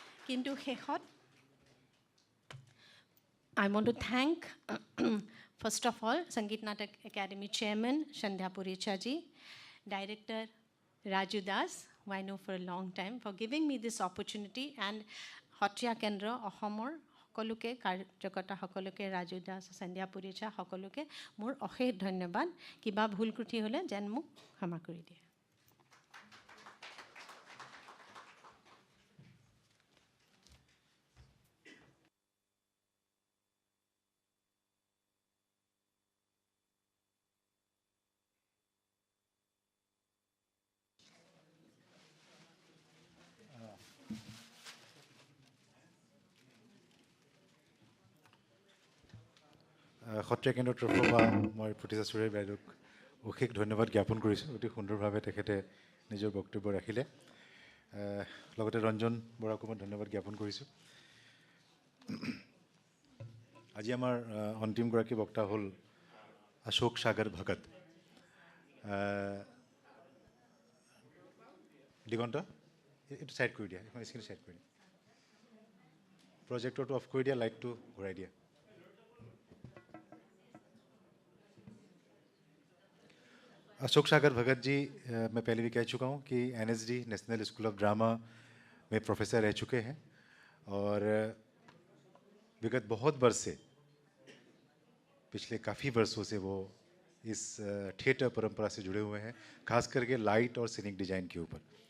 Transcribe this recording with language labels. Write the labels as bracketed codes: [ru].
[as] কিন্তু শেষত [en] I want to thank, first of all, Sangeet Natak Academy Chairman Sandhya Puricha-ji, Director Raju Das, who I know for a long time, for giving me this opportunity, and Sattriya Kendra, Ohomor, [as] সকলোকে কাৰ্যকৰ্তা সকলোকে, ৰাজু দাস, সন্ধ্যা পুৰিচা সকলোকে মোৰ অশেষ ধন্যবাদ। কিবা ভুল ত্ৰুটি হ'লে যেন মোক ক্ষমা কৰি দিয়ে। সত্ৰীয়া কেন্দ্ৰৰ তৰফৰ পৰা মই প্ৰতিজা চুৰে বাইদেউক অশেষ ধন্যবাদ জ্ঞাপন কৰিছোঁ। অতি সুন্দৰভাৱে তেখেতে নিজৰ বক্তব্য ৰাখিলে। লগতে ৰঞ্জন বৰাকো মই ধন্যবাদ জ্ঞাপন কৰিছোঁ। আজি আমাৰ অন্তিমগৰাকী বক্তা হ'ল অশোক সাগৰ ভগত। দিগন্ত এইটো ছাইড কৰি দিয়া, এখন স্ক্ৰীন ছাইড কৰি দিয়া, প্ৰজেক্টৰটো অফ কৰি দিয়া, লাইটটো ঘূৰাই দিয়া। [hi] अशोक सागर भगत जी, मैं पहले भी कह चुका हूँ कि NSD national school of drama में प्रोफेसर रह चुके हैं और विगत बहुत वर्ष से, पिछले काफ़ी वर्षों से वो इस थिएटर परंपरा से जुड़े हुए हैं, खास करके लाइट और सिनिक डिज़ाइन के ऊपर।